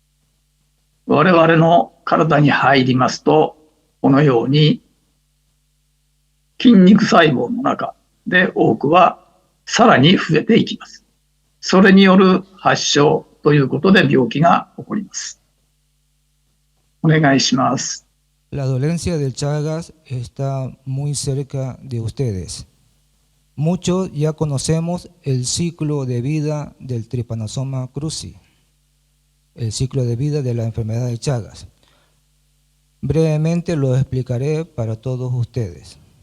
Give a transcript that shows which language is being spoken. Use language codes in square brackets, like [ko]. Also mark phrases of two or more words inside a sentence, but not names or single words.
[ja] 我々の体に入りますと、このように筋肉細胞の中で多くはさらに増えていきます。それによる発症ということで病気が起こります。お願いします。 [es] La dolencia del Chagas está muy cerca de ustedes. Muchos ya conocemos el ciclo de vida del Trypanosoma cruzi, el ciclo de vida de la enfermedad de Chagas. Brevemente lo explicaré para todos ustedes.